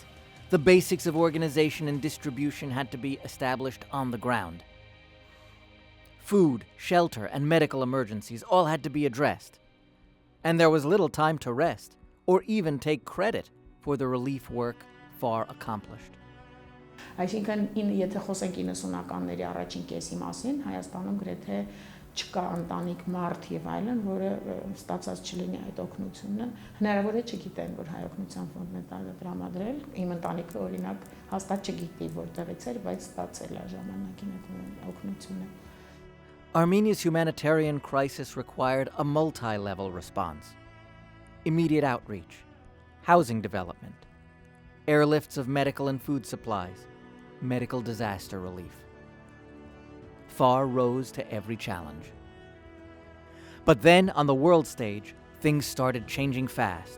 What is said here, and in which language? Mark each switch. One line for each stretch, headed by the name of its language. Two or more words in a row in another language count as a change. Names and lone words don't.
English: The basics of organization and distribution had to be established on the ground. Food, shelter, and medical emergencies all had to be addressed. And there was little time to rest, or even take credit for the relief work FAR accomplished.
Armenian: Այսինքն եթե խոսենք 90-ականների առաջին կեսի մասին, Հայաստանում գրեթե չկա ընտանիք մարդ եւ այլն, որը ստացած չլինի այդ օգնությունը, հնարավոր է չգիտեն, որ հայ օգնության ֆոնդն է տրամադրել, իմ ընտանիքը օրինակ հաստատ չգիտի որտեղից էր, բայց ստացել է ժամանակին այդ օգնությունը.
English: Armenia's humanitarian crisis required a multi-level response: immediate outreach, housing development, airlifts of medical and food supplies, medical disaster relief. FAR rose to every challenge. But then, on the world stage, things started changing fast.